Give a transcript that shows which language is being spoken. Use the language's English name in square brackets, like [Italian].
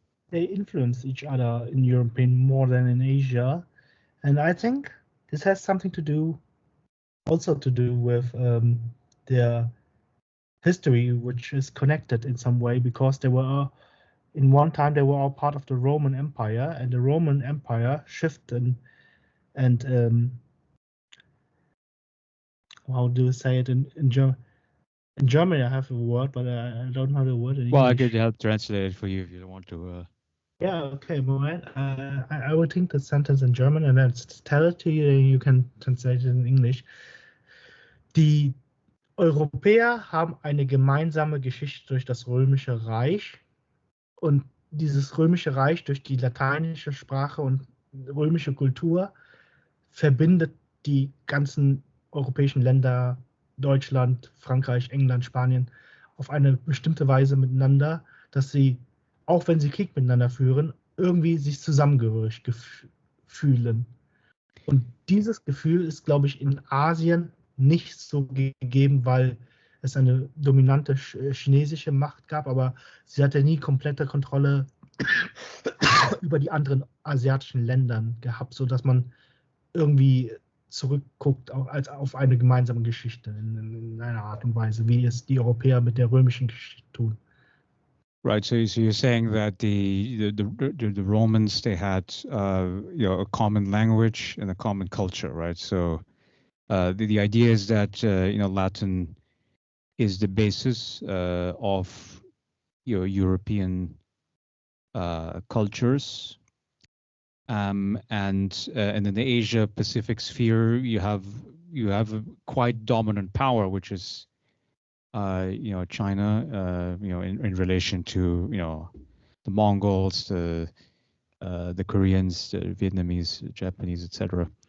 [English] They influence each other in Europe more than in Asia, and I think this has something to do with their history, which is connected in some way, because they were in one time they were all part of the Roman Empire, and the Roman Empire shifted and how do you say it in German? In German, I have a word, but I don't know the word in English. Well, I could help translate it for you if you don't want to. Yeah, okay, Moment. I will think the sentence in German and then tell it to you, and you can translate it in English. [German] Die Europäer haben eine gemeinsame Geschichte durch das Römische Reich, und dieses Römische Reich durch die lateinische Sprache und römische Kultur verbindet die ganzen europäischen Länder, Deutschland, Frankreich, England, Spanien, auf eine bestimmte Weise miteinander, dass sie, auch wenn sie Krieg miteinander führen, irgendwie sich zusammengehörig fühlen. Und dieses Gefühl ist, glaube ich, in Asien nicht so gegeben, weil es eine dominante chinesische Macht gab, aber sie hatte nie komplette Kontrolle über die anderen asiatischen Ländern gehabt, sodass man irgendwie zurückguckt als auf eine gemeinsame Geschichte in einer Art und Weise, wie es die Europäer mit der römischen Geschichte tun. [English] Right. So you're saying that the Romans, they had a common language and a common culture, right? So the idea is that Latin is the basis of European cultures, and in the Asia Pacific sphere, you have a quite dominant power, which is China, in relation to the Mongols, the Koreans, the Vietnamese, the Japanese, etc.